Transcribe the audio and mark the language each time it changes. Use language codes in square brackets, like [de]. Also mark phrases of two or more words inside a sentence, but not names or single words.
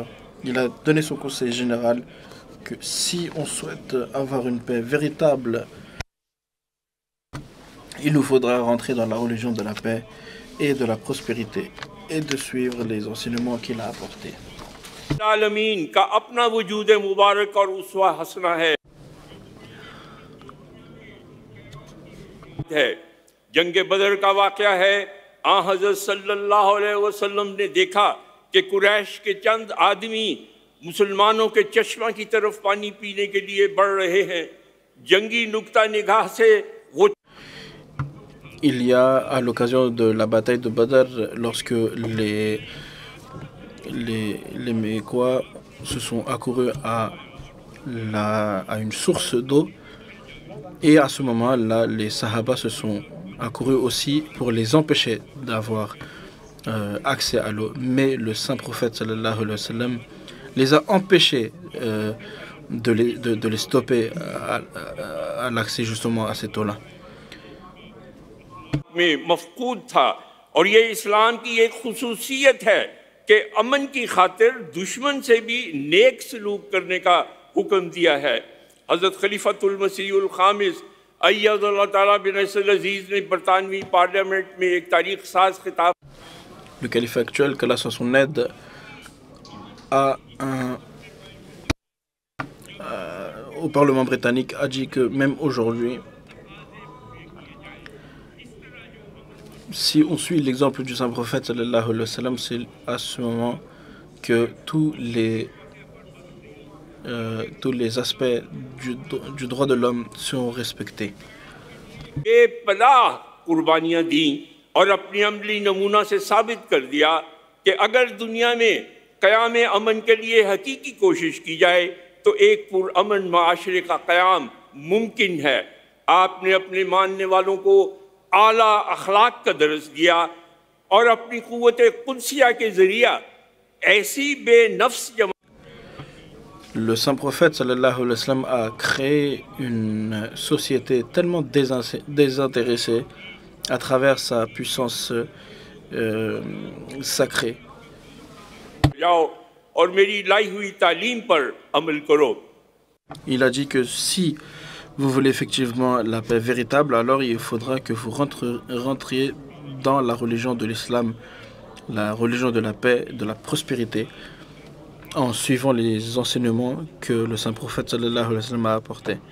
[fr] Il a donné son conseil général que si on souhaite avoir une paix véritable, il nous faudra rentrer dans la religion de la paix et de la prospérité et de suivre les enseignements qu'il a apportés. [ur] عالمین کا اپنا وجود مبارک اور اسوہ حسنہ ہے. جنگ بدر کا واقعہ ہے. حضرت [ar] صلى الله عليه وسلم [ur] نے دیکھا کہ قریش کے چند آدمی مسلمانوں کے چشمہ کی طرف پانی پینے کے لیے بڑھ رہے ہیں. جنگی نقطہ نگاہ سے وہ [fr] Il y a, à l'occasion de la bataille de Badr, lorsque les Mécois se sont accourus à une source d'eau, et à ce moment-là, les Sahaba se sont accourus aussi pour les empêcher d'avoir accès à l'eau. Mais le saint prophète [ar] صلى الله عليه وسلم [fr] les a empêchés de les stopper à l'accès justement à cette eau-là. [ur] میں مفقود تھا اور یہ اسلام کی ایک خصوصیت ہے کہ امن کی خاطر دشمن سے بھی نیک سلوک کرنے کا حکم دیا ہے. حضرت خلیفۃ المسیح الخامس [ar] أيده الله تعالى بنصره العزيز [ur] نے برطانوی پارلیمنٹ میں ایک تاریخ ساز خطاب [fr] Le calife actuel, qu'Allah soit son aide, au Parlement britannique a dit que même aujourd'hui, si on suit l'exemple du saint prophète [ar] صلى الله عليه وسلم, [fr] c'est à ce moment que tous les aspects du droit de l'homme seront respectés. [ur] یہ پناہ قربانیاں دی اور اپنی عملی نمونہ سے ثابت کر دیا کہ اگر دنیا میں قیام امن کے لیے حقیقی کوشش کی جائے تو ایک پرامن معاشرے کا قیام ممکن ہے. آپ نے اپنے ماننے والوں کو اعلیٰ اخلاق کا درس دیا اور اپنی قوت قدسیہ کے ذریعہ ایسی بےنفس جما. [fr] Le saint prophète [ar] صلى الله عليه وسلم [fr] a créé une société tellement désintéressée à travers sa puissance sacrée. Il a dit que si vous voulez effectivement la paix véritable, alors il faudra que vous rentriez dans la religion de l'islam, la religion de la paix, de la prospérité, en suivant les enseignements que le saint prophète [ar] صلى الله عليه وسلم [fr] a apportés.